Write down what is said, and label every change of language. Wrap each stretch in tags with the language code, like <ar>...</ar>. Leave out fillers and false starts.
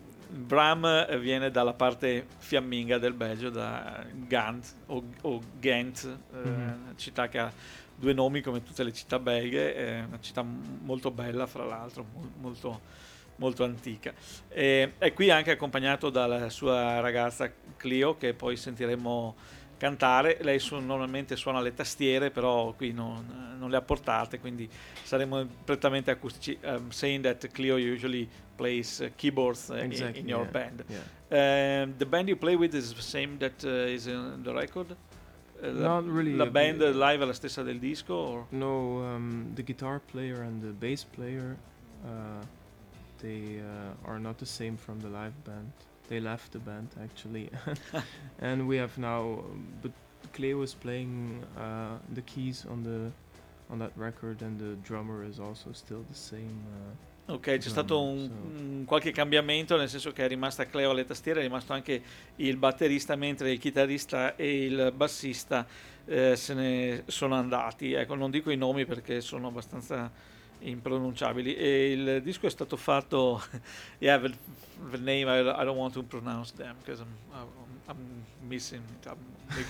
<it>Bram viene dalla parte fiamminga del Belgio, da Gand o Ghent, una città che ha due nomi come tutte le città belghe, è una città molto bella fra l'altro, molto, molto antica. E è qui anche accompagnato dalla sua ragazza Clio, che poi sentiremo cantare. Lei normalmente suona le tastiere, però qui non le ha portate, quindi saremo prettamente acustici.</it> <en>Saying that Clio usually plays keyboards in your band. Yeah. The band you play with is the same that is in the record? Not really.</en> <it>La band live è la stessa del disco?</it> <en>Or? No, the guitar player and the bass player, they are not the same from the live band. They left the band actually, and we have now. But Cleo is playing the keys on that record, and the drummer is also still the same.</en> <it>Ok, c'è drummer, stato un qualche cambiamento, nel senso che è rimasta Cleo alle tastiere, è rimasto anche il batterista, mentre il chitarrista e il bassista se ne sono andati. Ecco, non dico i nomi perché sono abbastanza impronunciabili. E il disco è stato fatto</it> <en>yeah, the name I don't want to pronounce them because I'm missing it.</en>